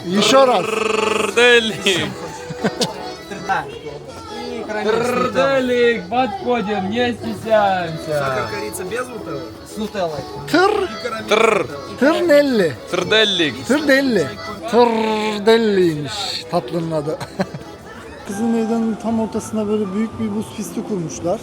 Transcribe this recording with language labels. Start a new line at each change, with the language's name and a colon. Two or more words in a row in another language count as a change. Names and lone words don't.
Russian: Еще раз. Трделик. Трделик. Подходим, не стесняемся. Корица без нутеллы? С нутеллой.
Turkish: Tırnelli.
Russian: Трделик.
Turkish: Tırdelli. Tırdelliymiş tatlının adı. Kızıl Meydan'ın tam ortasına böyle büyük bir buz pisti kurmuşlar.